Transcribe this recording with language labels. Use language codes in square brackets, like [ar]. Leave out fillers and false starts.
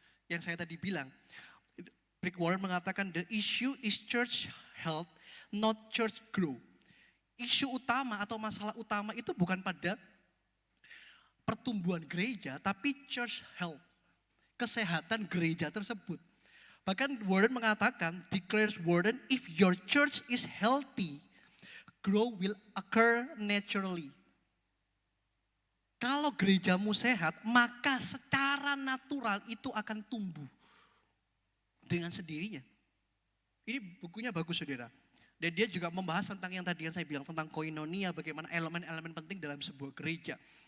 [id] Yang saya tadi bilang, Rick Warren mengatakan [en] the issue is church health, not church growth. [id] Isu utama atau masalah utama itu bukan pada pertumbuhan gereja, tapi [en] church health, [id] kesehatan gereja tersebut. Bahkan Warren mengatakan, [en] declares Warren, if your church is healthy, growth will occur naturally. [id] Kalau gerejamu sehat, maka secara natural itu akan tumbuh dengan sendirinya. Ini bukunya bagus, saudara. Dan dia juga membahas tentang yang tadi yang saya bilang, tentang koinonia, bagaimana elemen-elemen penting dalam sebuah gereja.